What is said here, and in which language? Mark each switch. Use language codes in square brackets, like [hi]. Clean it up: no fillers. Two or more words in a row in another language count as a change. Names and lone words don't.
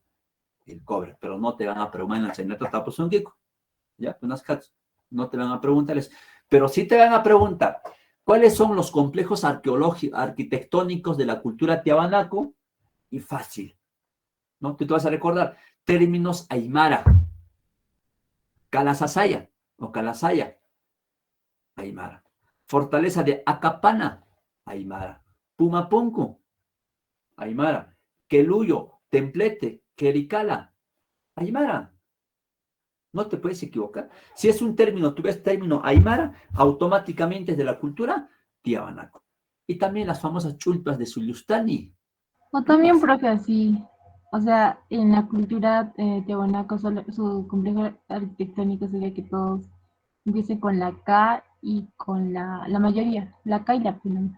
[es] El cobre, pero no te van a preguntar en la Chaynata Tapuzunquico. ¿Ya? Unas cats. No te van a preguntarles. Pero sí te van a preguntar, ¿cuáles son los complejos arquitectónicos de la cultura tiahuanaco? Y fácil, ¿no? Tú te vas a recordar términos aymara, calasasaya o calasaya, aymara. Fortaleza de Acapana, aymara. Pumapunku, aymara. Queluyo, Templete, Quericala, aymara. No te puedes equivocar. Si es un término, tú ves término aymara, automáticamente es de la cultura tiahuanaco. Y también las famosas chulpas de Suyustani. O también, profe, así, o sea, en la cultura tiahuanaco, su complejo arquitectónico sería que todos empiecen con la K y con la mayoría, la K y la P, ¿no?